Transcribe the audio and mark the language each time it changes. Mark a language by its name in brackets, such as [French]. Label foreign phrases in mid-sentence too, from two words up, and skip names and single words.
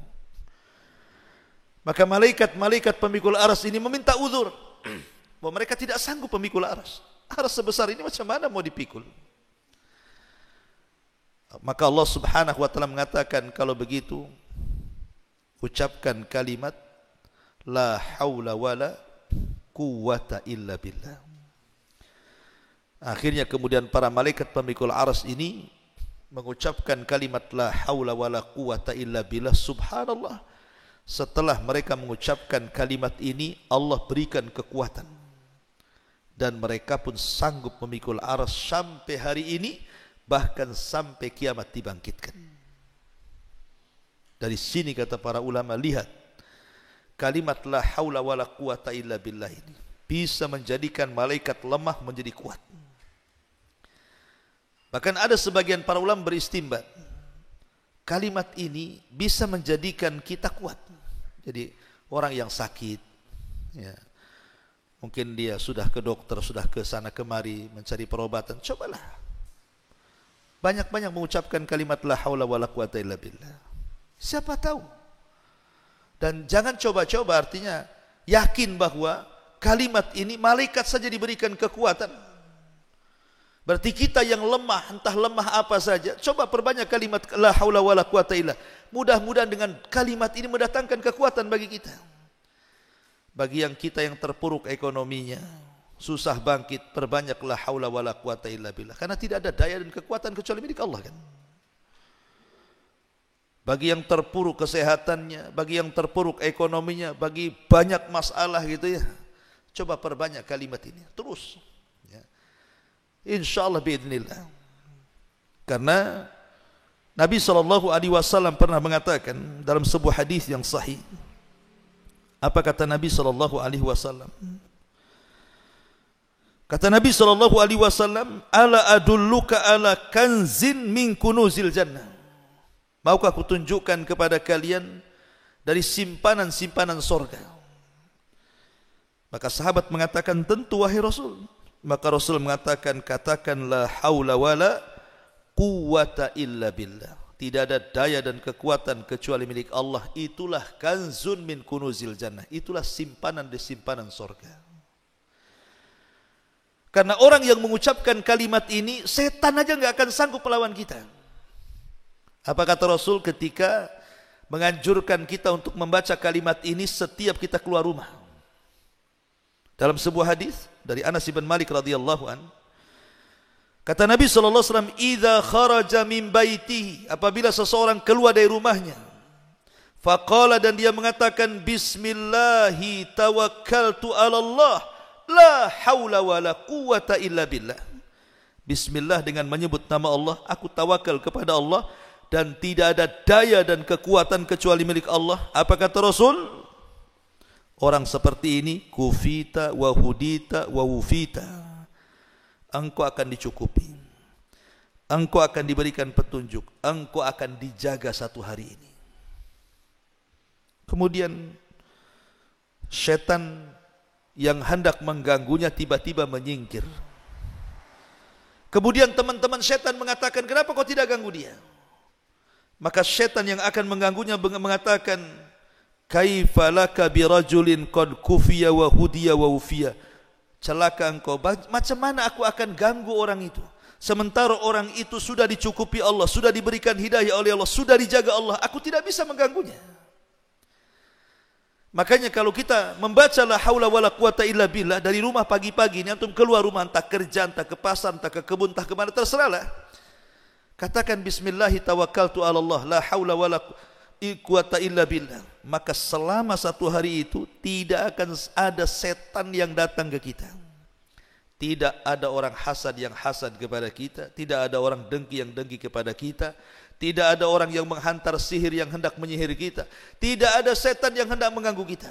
[Indonesian] Maka malaikat-malaikat pemikul arsy ini meminta uzur bahwa mereka tidak sanggup memikul arsy. Arsy sebesar ini macam mana mau dipikul? Maka Allah [Arabic] سبحانه وتعالى [Indonesian] mengatakan, kalau begitu ucapkan kalimat [Arabic] لا حول ولا قوة إلا بالله. [Indonesian] Akhirnya kemudian para malaikat pemikul arsy ini mengucapkan kalimat [Arabic] لا حول ولا قوة إلا بالله. [Indonesian] Subhanallah, setelah mereka mengucapkan kalimat ini, Allah berikan kekuatan dan mereka pun sanggup memikul arsy sampai hari ini, bahkan sampai kiamat dibangkitkan. Dari sini kata para ulama, lihat kalimat [Arabic] لا حول ولا قوة إلا بالله [Indonesian] ini bisa menjadikan malaikat lemah menjadi kuat. Bahkan ada sebagian para ulama beristimbat, kalimat ini bisa menjadikan kita kuat. Jadi orang yang sakit, ya, mungkin dia sudah ke dokter, sudah ke sana kemari mencari perobatan, cobalah banyak-banyak mengucapkan kalimat [Arabic] لا حول ولا قوة إلا بالله. [Indonesian] Siapa tahu. Dan jangan coba-coba, artinya yakin bahwa kalimat ini malaikat saja diberikan kekuatan. Berarti kita yang lemah, entah lemah apa saja, coba perbanyak kalimat [Arabic] لا حول ولا قوة إلا. [Indonesian] Mudah-mudahan dengan kalimat ini mendatangkan kekuatan bagi kita. Bagi yang kita yang terpuruk ekonominya, susah bangkit, perbanyak [Arabic] لا حول ولا قوة إلا بالله. [Indonesian] Karena tidak ada daya dan kekuatan kecuali milik Allah kan. Bagi yang terpuruk kesehatannya, bagi yang terpuruk ekonominya, bagi banyak masalah gitu ya, coba perbanyak kalimat ini terus ya. [Arabic] إن شاء الله بإذن الله. [Indonesian] Karena Nabi SAW pernah mengatakan dalam sebuah hadis yang sahih. Apa kata Nabi SAW? Kata Nabi SAW, [Arabic] ألا أدلك على كنز من كنوز الجنة. [Indonesian] Maukah aku tunjukkan kepada kalian dari simpanan-simpanan sorga? Maka sahabat mengatakan, tentu wahai Rasul. Maka Rasul mengatakan, katakan [Arabic] لا حول ولا قوة إلا بالله. [Indonesian] Tidak ada daya dan kekuatan kecuali milik Allah. Itulah [Arabic] كنز من كنوز الجنة. [Indonesian] Itulah simpanan di simpanan sorga. Karena orang yang mengucapkan kalimat ini, setan aja nggak akan sanggup melawan kita. Apa kata Rasul ketika menganjurkan kita untuk membaca kalimat ini setiap kita keluar rumah? Dalam sebuah hadis dari Anas bin Malik [Arabic] رضي الله عن, [Indonesian] kata Nabi SAW, [Arabic] إذا خرج من بيته, [Indonesian] apabila seseorang keluar dari rumahnya, faqala, dan dia mengatakan [Arabic] بسم الله توكلت على الله لا حول ولا قوة إلا بالله. [Indonesian] Bismillah, dengan menyebut nama Allah, aku tawakal kepada Allah dan tidak ada daya dan kekuatan kecuali milik Allah. Apa kata Rasul? Orang seperti ini [Arabic] كفيت وهديت ووقيت. [Indonesian] Engkau akan dicukupi, engkau akan diberikan petunjuk, engkau akan dijaga satu hari ini. Kemudian setan yang hendak mengganggunya tiba-tiba menyingkir. Kemudian teman-teman setan mengatakan, kenapa kau tidak ganggu dia? Maka setan yang akan mengganggunya mengatakan, [Arabic] كيف لك برجل قد كفي وهدي ووقي. [Indonesian] Celaka engkau, macam mana aku akan ganggu orang itu sementara orang itu sudah dicukupi Allah, sudah diberikan hidayah oleh Allah, sudah dijaga Allah, aku tidak bisa mengganggunya. Makanya kalau kita membaca [Arabic] لا حول ولا قوة إلا بالله [Indonesian] dari rumah pagi-pagi ini, antum keluar rumah, entah kerja, entah ke pasar, entah ke kebun, entah kemana, terserahlah, katakan [Arabic] بسم الله توكلت على الله لا حول ولا قوة إلا بالله, [Indonesian] maka selama satu hari itu tidak akan ada setan yang datang ke kita, tidak ada orang hasad yang hasad kepada kita, tidak ada orang dengki yang dengki kepada kita, Tidak ada orang yang menghantar sihir yang hendak menyihir kita. Tidak ada setan yang hendak mengganggu kita.